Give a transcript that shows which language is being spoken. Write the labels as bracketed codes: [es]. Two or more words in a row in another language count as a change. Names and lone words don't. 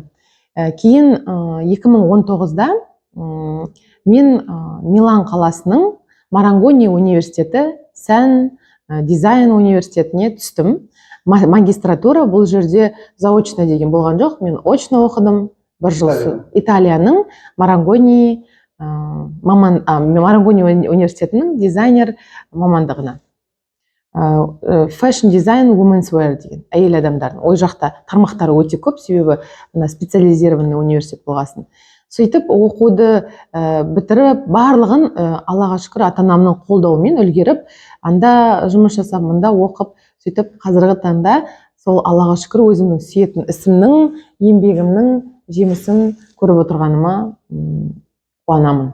[kk] Кейін 2019-да мен Милан қаласының Марангони университеті сән дизайн университетіне түстім. Магистратура бұл жерде заочно деген болған жоқ, мен очно оқыдым. 1 жыл Италияның Марангони университетінің дизайнер мамандығына. [en] Fashion design women's wear [kk] деген әйел адамдардың. Ой жақта тармақтары өте көп, себебі [ru] специализированный университет [kk] болғасын. Сөйтіп оқуды бітіріп, барлығын Аллаға шүкір ата-анамның қолдауымен үлгеріп, анда жұмыс жасап, мында оқып, сөйтіп қазіргі таңда сол Аллаға шүкір өзімнің сүйетін ісімнің, еңбегімнің жемісін көріп отырғаныма қуанамын.